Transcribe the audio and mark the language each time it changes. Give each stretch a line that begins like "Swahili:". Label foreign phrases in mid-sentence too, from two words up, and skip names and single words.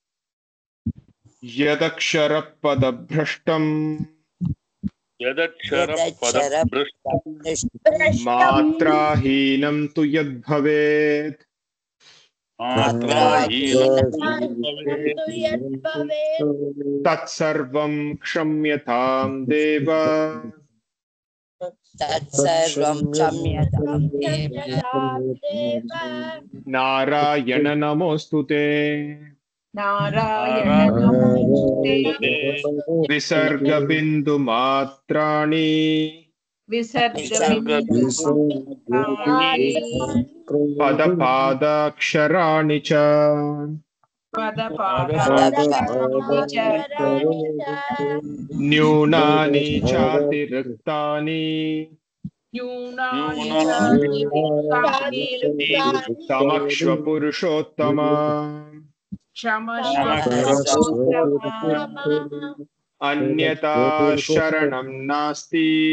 Sanskrit: यदक्षर पदभ्रष्टं मात्राहीनं तु यद् भवेत् तत्सर्वं क्षम्यतां देव नारायण नमोस्तुते. विसर्ग बिन्दु मात्राणि पद पादाक्षराणि च न्यूनानि चातिरिक्तानि तमक्ष्व पुरुषोत्तम अन्यथा शरणं नास्ति